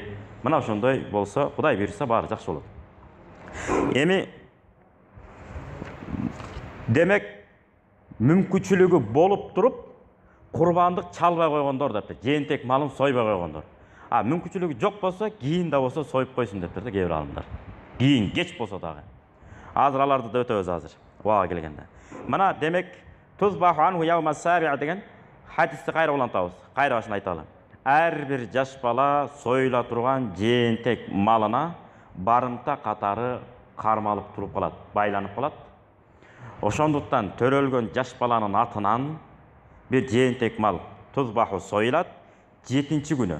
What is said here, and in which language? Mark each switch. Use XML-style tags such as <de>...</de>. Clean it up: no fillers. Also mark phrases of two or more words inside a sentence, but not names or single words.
<ky>Мына ошондой болсо, Кудай буйрса баары жакшы болот. Эми демек мүмкүнчүлүгү болуп туруп, курбандык чалбай койгондор деп, жээнтек малын сойбой койгондор. Мүмкүнчүлүгү жок болсо, кийин да болсо союп койсун дептир да кээ бир алымдар. Кийин кеч болсо дагы. Азыр аларды да өтөбүз азыр. Убага келгенде. Мына демек</ky> <ar>تذبح عنه يوم سابعه'</ar> <ky>деген хадисти кайра улантабыз. Кайра башын айталы. Ар бир жаш бала союла турган жээнтек малына барымта катары кармалып туруп калат, байланып калат. Ошондуктан төрөлгөн жаш баланын атынан бир жээнтек мал тузбаху союлат 7-чи күнү.</ky>